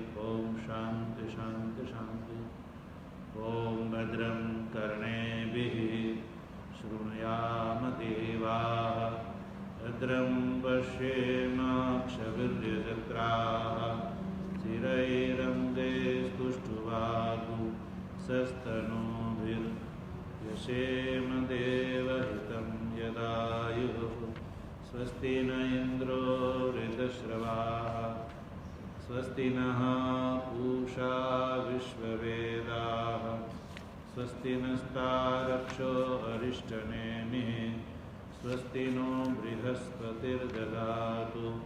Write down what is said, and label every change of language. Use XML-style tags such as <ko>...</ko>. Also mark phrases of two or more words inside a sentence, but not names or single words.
<sa>ओम शांति शांति शांति. ओम भद्रं कर्णेभिः शृणुयाम देवाः भद्रं पश्येमाक्षभिर्यजत्राः સ્થિરૈરङ्गे स्तुष्टुवागुंसस्तनूभिर्यशेम देवहितं यदायुः. स्वस्ति न इन्द्रो वृद्धश्रवाः स्वस्ति नः पूषा विश्ववेदाः स्वस्ति नस्तारक्षो अरिष्टनेमिः स्वस्ति नो बृहस्पतिर्ददातु.</sa>